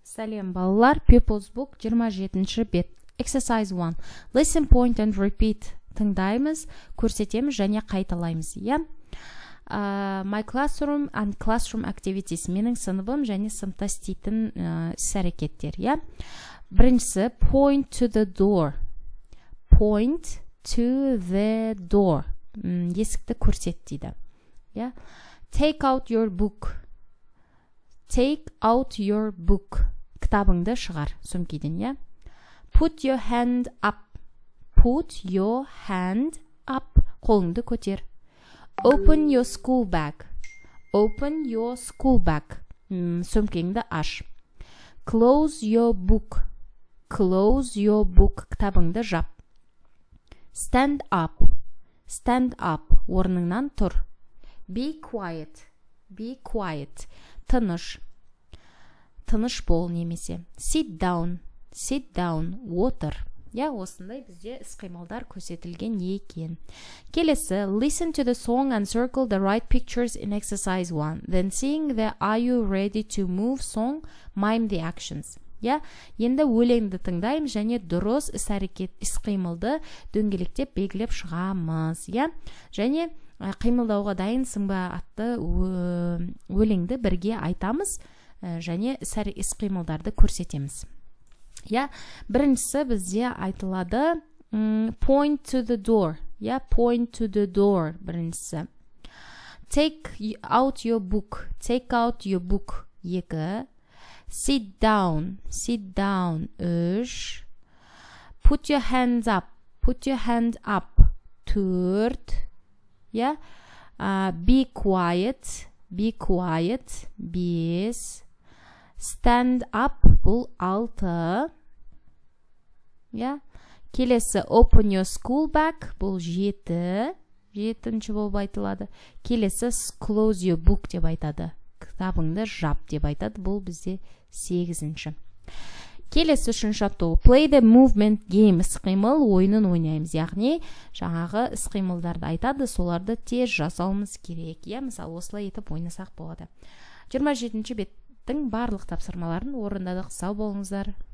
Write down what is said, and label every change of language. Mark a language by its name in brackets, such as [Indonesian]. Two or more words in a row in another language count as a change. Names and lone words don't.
[Kazakh] Сәлем балалар, People's Book 27-ші бет. Exercise 1. [English] Listen, point and repeat. [Kazakh] Тыңдаймыз, көрсетеміз және қайталаймыз. [English] My classroom and classroom activities. [Kazakh] Менің сыныбым және сыныпта істейтін іс-әрекеттер. Біріншісі, [English] point to the door. Point to the door. [Kazakh] Есікті көрсет дейді. [English] Take out your book. Take out your book. [Kazakh] Кітабыңды шығар сөмкеден, [English] Put your hand up. Put your hand up. [Kazakh] Қолыңды көтер. [English] Open your school bag. Open your school bag. [Kazakh] Сөмкеңді аш. [English] Close your book. Close your book. [Kazakh] Кітабыңды жап. [English] Stand up. Stand up. [Kazakh] Орныңнан тұр. [English] Be quiet. Be quiet. [Kazakh] Тыныш. Тыныш бол немесе. [English] Sit down. Sit down. Water. [Kazakh] Осындай бізде іс-қимылдар көрсетілген екен. Келесі, [English] listen to the song and circle the right pictures in exercise 1. Then sing the Are you ready to move song, mime the actions. [Kazakh] Енді өлеңді тыңдаймыз және дұрыс іс-әрекет, іс-қимылды дөңгелектеп белгілеп шығамыз. Және қимылдауға дайынсың ба атты өлеңді бірге айтамыз және іс-қимылдарды көрсетеміз. Біріншісі бізде айтылады [English] point to the door. Point to the door біріншісі. Take out your book. Take out your book. 2. Sit down. Sit down. 3. Put your hands up. Put your hand up. 4. Be quiet. Be quiet. 5. Stand up. [Kazakh] Бұл 6. Келесі [English] open your school bag. [Kazakh] Бұл 7. 7-ші болып айтылады. Келесі [English] close your book [Kazakh] деп айтады. Кітабыңды жап деп айтады. Бұл бізде 8-ші. Келесі 3-ші ату. [English] Play the movement game. [Kazakh] Іс-қимыл ойынын ойнаймыз. Яғни жаңағы іс-қимылдарды айтады. Соларды тез жасауымыз керек. Мысалы осылай етіп ойнасақ болады. 27-ші беттің барлық тапсырмаларын орындадық. Сау болыңыздар.